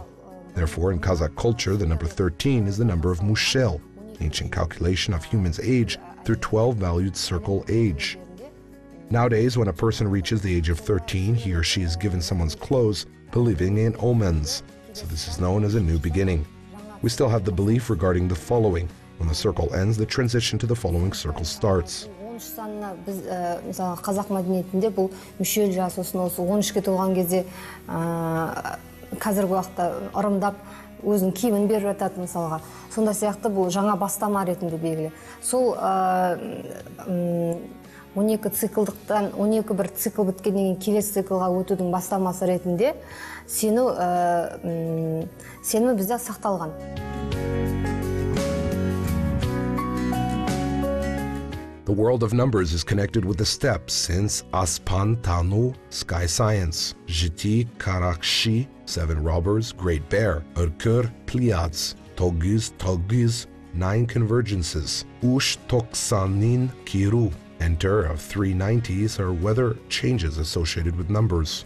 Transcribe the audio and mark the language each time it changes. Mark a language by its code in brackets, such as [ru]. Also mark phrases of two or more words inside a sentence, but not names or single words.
[en] Therefore, in Kazakh culture, the number 13 is the number of Mushel, ancient calculation of human's age through 12-valued circle age. Nowadays, when a person reaches the age of 13, he or she is given someone's clothes, believing in omens, so this is known as a new beginning. We still have the belief regarding the following. When the circle ends, the transition to the following circle starts. [kk] 13 санына біз мысалы қазақ мәдениетінде бұл мүшел жас, сосын осы 13-ке толған кезде қазіргі уақытта ырымдап өзінің киімін беріп жатады мысалға. Сонда сияқты бұл жаңа бастама ретінде белгілі. Сол 12 циклдықтан 12 бір цикл біткеннен кейін келесі циклға өтудің бастамасы ретінде сенімі бізде сақталған. [en] The world of numbers is connected with the steppes since [kk] Aspan Tanu, [en] sky science, [kk] Jiti Karakshi, [en] 7 robbers, Great Bear, Urkur, Pleiades, Togiz, 9 convergences, [kk] Ush Toksanin Kiru, [en] enter of 390s are weather changes associated with numbers.